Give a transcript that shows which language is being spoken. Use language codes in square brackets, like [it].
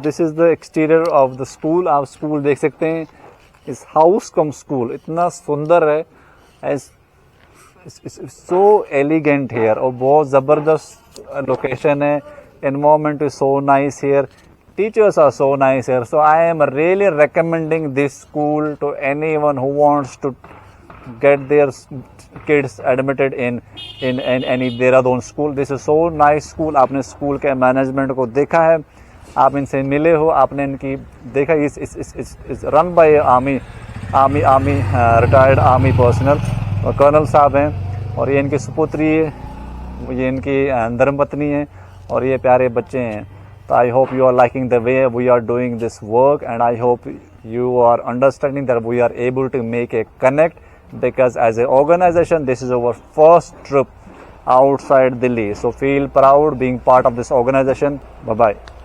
[en] This is the exterior of the school. [hi] आप school देख सकते हैं। इस हाउस कम स्कूल इतना सुंदर है, [en] as so elegant here, [hi] और बहुत ज़बरदस्त लोकेशन है। [en] Environment is so nice here, teachers are so nice here. So I am really recommending this school to anyone who wants to get their kids admitted in any Dehradun school. This is so nice school. [hi] आपने school के management को देखा है, आप इनसे मिले हो, आपने इनकी देखा। [en] इस run by army retired army personnel, [hi] और कर्नल साहब हैं, और ये इनकी सुपुत्री है, ये इनकी धर्मपत्नी है, और ये प्यारे बच्चे हैं। [en] So I hope you are liking the way we are doing this work, and I hope you are understanding that we are able to make a connect, because as an organization this is our first trip outside Delhi. So feel proud being part of this organization. Bye bye.